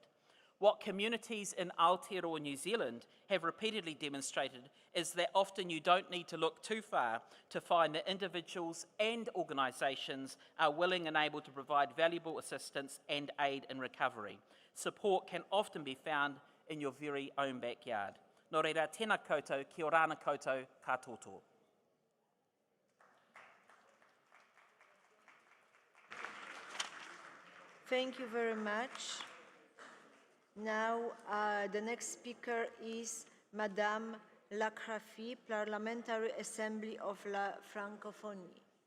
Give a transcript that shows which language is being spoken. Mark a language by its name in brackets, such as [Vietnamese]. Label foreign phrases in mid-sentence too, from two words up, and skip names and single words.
[English] What communities in Aotearoa, New Zealand have repeatedly demonstrated is that often you don't need to look too far to find that individuals and organisations are willing and able to provide valuable assistance and aid in recovery. Support can often be found in your very own backyard. [Māori] Nō reira, tēnā koutou, kia ora ana koutou, katoto. [English] Thank you very much. Now, the next speaker is Madame Lacrafi, Parliamentary Assembly of la Francophonie.